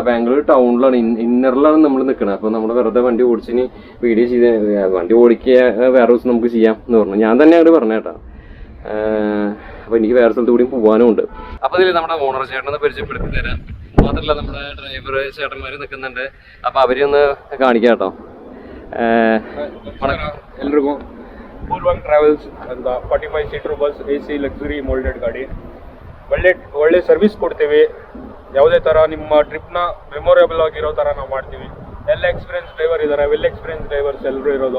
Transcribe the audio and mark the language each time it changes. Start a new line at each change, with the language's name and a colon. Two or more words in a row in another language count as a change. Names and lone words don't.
Malayalam: ബാംഗ്ലൂർ ടൗണിലാണ്, ഇന്നറിലാണ് നമ്മൾ നിൽക്കുന്നത്. അപ്പോൾ നമ്മൾ വെറുതെ വണ്ടി ഓടിച്ചിനി വീഡിയോ ചെയ്ത് വണ്ടി ഓടിക്കുക വേറെ ദിവസം നമുക്ക് ചെയ്യാം എന്ന് പറഞ്ഞു. ഞാൻ തന്നെ അങ്ങോട്ട് പറഞ്ഞേട്ടാ. അപ്പോൾ എനിക്ക് വേറെ സ്ഥലത്ത് കൂടി പോകാനും ഉണ്ട്. അപ്പോൾ ഇതിൽ നമ്മുടെ ഓണർ ചേട്ടനൊന്ന് പരിചയപ്പെടുത്തി തരാം. മാത്രമല്ല നമ്മുടെ ഡ്രൈവർ ചേട്ടന്മാർ നിൽക്കുന്നുണ്ട്. അപ്പോൾ അവരെ ഒന്ന് കാണിക്കാം കേട്ടോ.
Kannada: ಎಲ್ರಿಗೂ ಪೂರ್ವಂಗ್ ಟ್ರಾವೆಲ್ಸ್ ಅಂತ 45
English: seater bus, AC luxury moulded
Kannada: ಗಾಡಿ. ಒಳ್ಳೆ ಸರ್ವಿಸ್ ಕೊಡ್ತೀವಿ. ಯಾವುದೇ ಥರ ನಿಮ್ಮ ಟ್ರಿಪ್ನ ಮೆಮೊರೇಬಲ್ ಆಗಿರೋ ಥರ ನಾವು ಮಾಡ್ತೀವಿ. ಎಲ್ಲ
English: experience driver
Kannada: ಇದ್ದಾರೆ,
English: well experience drivers
Kannada: ಎಲ್ಲರೂ ಇರೋದು.